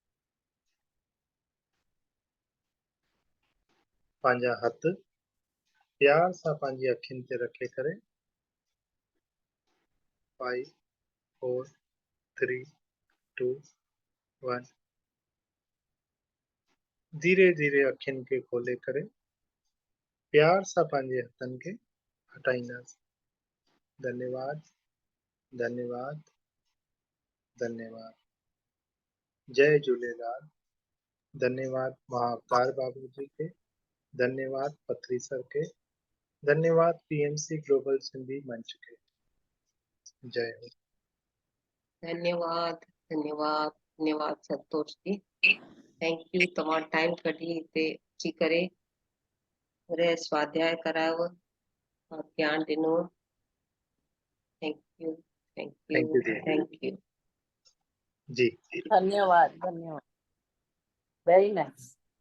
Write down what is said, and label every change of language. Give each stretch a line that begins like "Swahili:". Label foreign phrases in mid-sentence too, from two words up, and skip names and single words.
Sindhi: पंहिंजा हथ प्यार सां पंहिंजी अखियुनि ते रखे करे 5 4 3 2 1 धीरे धीरे अखियुनि खे खोले करे प्यार सां पंहिंजे हथनि खे हटाईंदासीं। धन्यवाद, धन्यवाद, धन्यवाद। जय झूलेलाल।
Hindi: धन्यवाद महाअवतार बाबू जी के, धन्यवाद पथरी सर के, धन्यवाद पीएमसी ग्लोबल सिंधी मंच के। जय हो। धन्यवाद धन्यवाद धन्यवाद संतोष जी।
English: thank you,
Sindhi: तमाम टाइम कढी हिते अची करे पूरे स्वाध्याय करायो और ज्ञान ॾिनो।
English: thank you, thank Thank यू, you,
Hindi: जी।
English: thank you
Hindi: जी। धन्यवाद, धन्यवाद।
English: very nice.